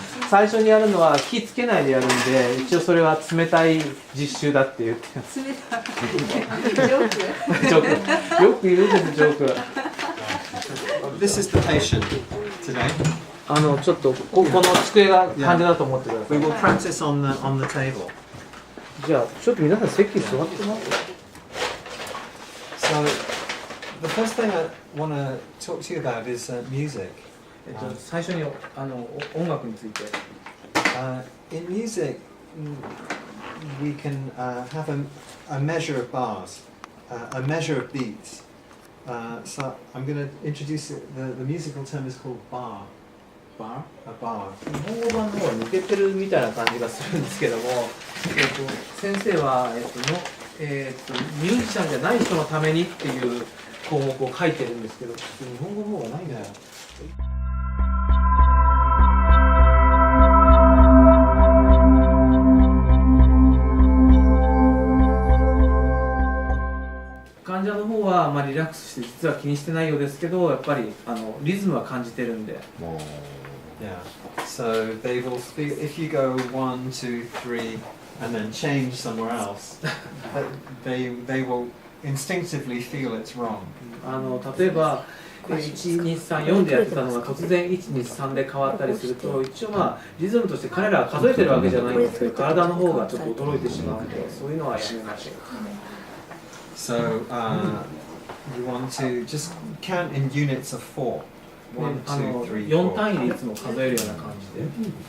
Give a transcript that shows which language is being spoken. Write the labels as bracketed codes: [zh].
[ja] 最初にやるのは火つけないでやるんで、一応それは冷たい実習だって言ってます。冷たいジョークジョークよく言うんですジョーク。 [en] This is the patient today. [ja] ちょっとこの机が患者だと思ってください。 [en] We will practice on the table. [ja] じゃあちょっと皆さん席座ってます。 [en] So the first thing I want to talk to you about is music. [ja] 最初に音楽について。 [en] In music, we can have a measure of bars, a measure of beats. So I'm going to introduce it. The musical term is called bar. Bar? A bar. [ja] 日本語版の方が抜けてるみたいな感じがするんですけども、先生は、ミュージシャンじゃない人のためにっていう項目を書いてるんですけど、日本語の方がないんだよ。患者の方はリラックスして実は気にしてないようですけど、やっぱりリズムは感じてるんで。 [en] Yeah. So they will feel if you go 1, 2, 3 and then change somewhere else, they will instinctively feel it's wrong. [ja] 例えば1、2、3、4でやってたのが突然1、2、3で変わったりすると、一応リズムとして彼らは数えてるわけじゃないんですけど、体の方がちょっと驚いてしまうので、そういうのはやめましょう。 [en] So you want to just count in units of 4. 1, 2, 3, 4. [ja] 単位でいつも数えるような感じで。